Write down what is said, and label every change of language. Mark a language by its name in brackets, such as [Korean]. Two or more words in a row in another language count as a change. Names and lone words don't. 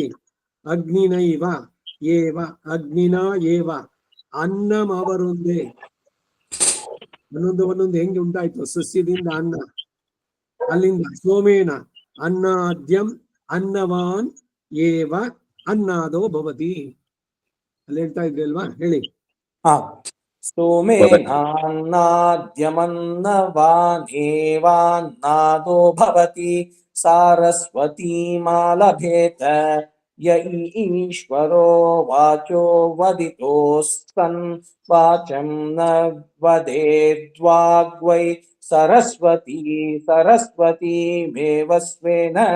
[Sanskrit] ಅಗ್ನಿನೈವ ಏವ ಅಗ್ನಿನ ಏವ ಅನ್ನಮವರೊಂದೇ. [Kannada] ಒಂದೊಂದು ಹೆಂಗೆ ಉಂಟಾಯ್ತು, ಸಸ್ಯದಿಂದ ಅನ್ನ, ಅಲ್ಲಿಂದ [Sanskrit] ಸೋಮೇನ ಅನ್ನಾದ್ಯಂ ಅನ್ನವಾನ್ ಏವ ಅನ್ನಾದೋ ಭವತಿ. [Kannada] ಅಲ್ಲಿ ಹೇಳ್ತಾ ಇದ್ರಿ ಅಲ್ವಾ, ಹೇಳಿ. [Sanskrit] सोमेनान्नाद्यमन्नवानेवान्नादो भवति सारस्वतीमालभेत य ईश्वरो वाचो वदितोस्तन् वाचं न वदेद्वाग्वै सरस्वती सरस्वतीमेव स्वेन